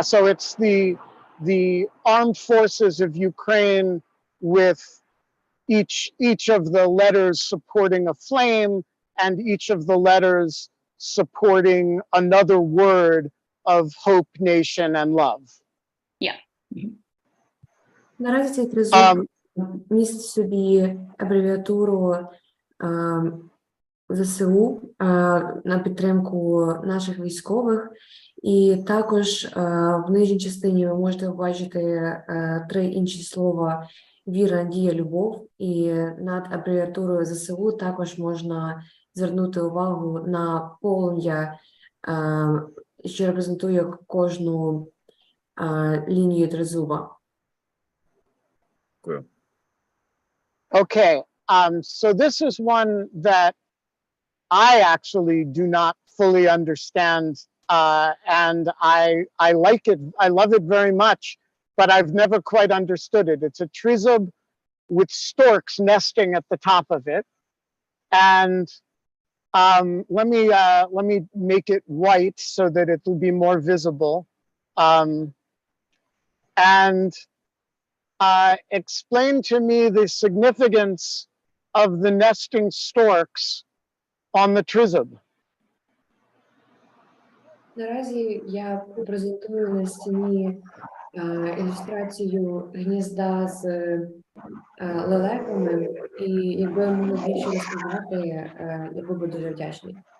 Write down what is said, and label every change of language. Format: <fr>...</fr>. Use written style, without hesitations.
<en>So it's the armed forces of Ukraine with each of the letters supporting a flame, and each of the letters supporting another word of hope, nation, and love. Yeah.</en> <uk>Наразі цей тризуб містить в собі абревіатуру ЗСУ на підтримку наших військових, і також в нижній частині ви можете побачити три інші слова: віра, надія, любов, і над абревіатурою ЗСУ також можна звернути увагу на полум'я, що репрезентує кожну лінію тризуба.</uk> <en>Okay, so this is one that I actually do not fully understand, and I like it. I love it very much, but I've never quite understood it. It's a trizub with storks nesting at the top of it, and let me make it white so that it will be more visible, and explain to me the significance of the nesting storks on the trizub.</en> <uk>Наразі я презентую на стіні ілюстрацію гнізда з лелеками, і якби я могла більше розказати, я був би дуже вдячний.</uk>